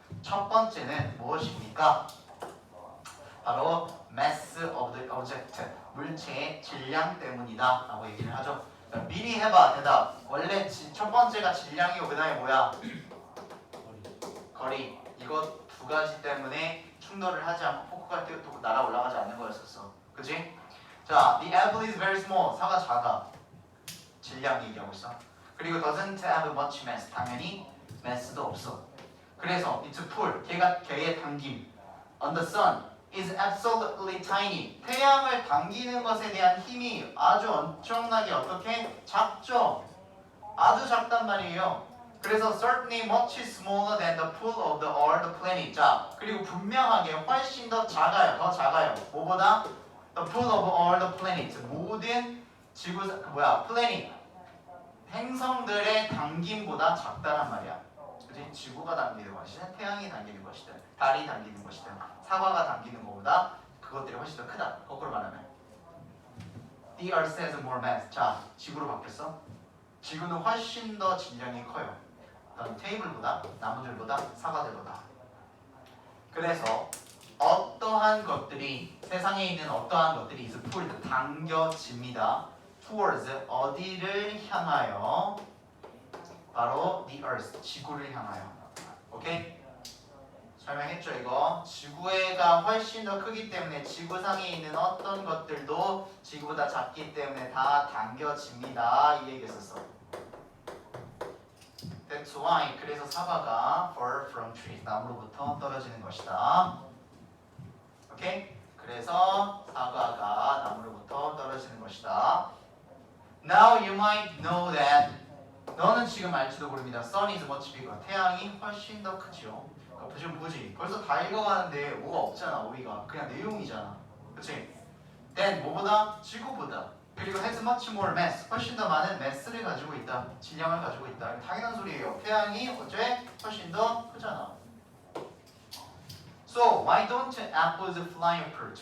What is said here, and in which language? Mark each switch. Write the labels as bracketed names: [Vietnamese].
[Korean] 첫 번째는 무엇입니까? 바로 mass of the object, 물체의 질량 때문이다 라고 얘기를 하죠. 미리 해봐. 대답. 원래 첫 번째가 질량이고 그 다음에 뭐야? 거리. 이거 두 가지 때문에 충돌을 하지 않고 포크가 또 날아 올라가지 않는 거였었어. 그치? [English] 자, the apple is very small. [Korean] 사과 작아. 질량 얘기하고 있어. [English] 그리고 doesn't have much mass. [Korean] 당연히 mass도 없어. [English] 그래서 it's pull. [Korean] 걔의 당김. [English] On the sun is absolutely tiny. [Korean] 태양을 당기는 것에 대한 힘이 아주 엄청나게 어떻게? 작죠. 아주 작단 말이에요. [English] 그래서 certainly much smaller than the pull of the earth planet. [Korean] 자, 그리고 분명하게 훨씬 더 작아요. 더 작아요. 뭐보다? [English] The pull of all the planets. [Korean] 모든 planet. 행성들의 당김보다 작다란 말이야. 그치? 지구가 당기는 것이든 태양이 당기는 것이든 달이 당기는 것이든 사과가 당기는 것보다 그것들이 훨씬 더 크다. [English] 거꾸로 말하면 The Earth has more mass. [Korean] 자, 지구로 바뀌었어. 지구는 훨씬 더 질량이 커요. 테이블보다, 나무들보다, 사과들보다. 그래서 어떠한 것들이 세상에 있는 어떠한 것들이 is pulled 당겨집니다. towards 어디를 향하여? 바로 the earth 지구를 향하여. 오케이? 설명했죠 이거. 지구가 훨씬 더 크기 때문에 지구상에 있는 어떤 것들도 지구보다 작기 때문에 다 당겨집니다. 이 얘기했었어. [English] That's why. 그래서 사과가 fall from trees. [Korean] 나무로부터 떨어지는 것이다. 오케이? 그래서 사과가 나무로부터 떨어지는 것이다. [English] Now you might know that. [Korean] 너는 지금 알지도 모릅니다. Sun is much bigger. 태양이 훨씬 더 크죠. 지금 뭐지? 벌써 다 읽어가는데 뭐가 없잖아. 우리가 그냥 내용이잖아. 그렇지? Then 뭐보다? 지구보다. [English] 그리고 has much more mass. [Korean] 훨씬 더 많은 mass를 가지고 있다. 질량을 가지고 있다. 당연한 소리예요. 태양이 어째 훨씬 더 크잖아. [English] So why don't apples fly upward?